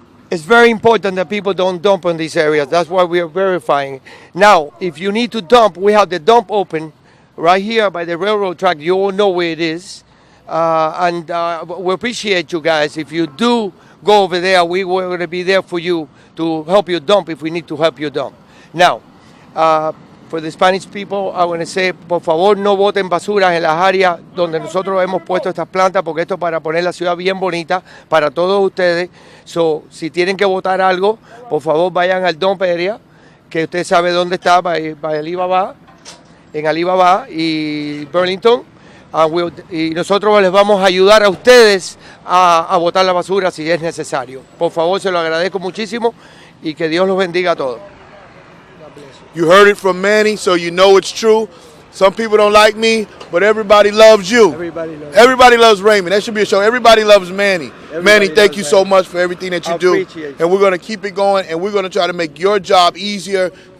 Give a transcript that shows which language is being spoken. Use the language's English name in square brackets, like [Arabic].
[English] It's very important that people don't dump in these areas. That's why we are verifying. Now, if you need to dump, we have the dump open right here by the railroad track. You all know where it is. And we appreciate you guys. If you do go over there, we're going to be there for you to help you dump if we need to help you dump. Now, for the Spanish people, I want to say, [Spanish] por favor, no boten basuras en las áreas donde nosotros hemos puesto estas plantas, porque esto es para poner la ciudad bien bonita para todos ustedes. So, si tienen que botar algo, por favor, vayan al dump area, que usted sabe dónde está, by Alibaba, en Alibaba y Burlington. Y nosotros les vamos a ayudar a ustedes a botar la basura si es necesario. Por favor, se lo agradezco muchísimo y que Dios los bendiga a todos. [English] You heard it from Manny, so you know it's true. Some people don't like me, but everybody loves you. Everybody loves Raymond. That should be a show. Everybody loves Manny. Manny, thank you so much for everything that you do. And we're going to keep it going, and we're going to try to make your job easier.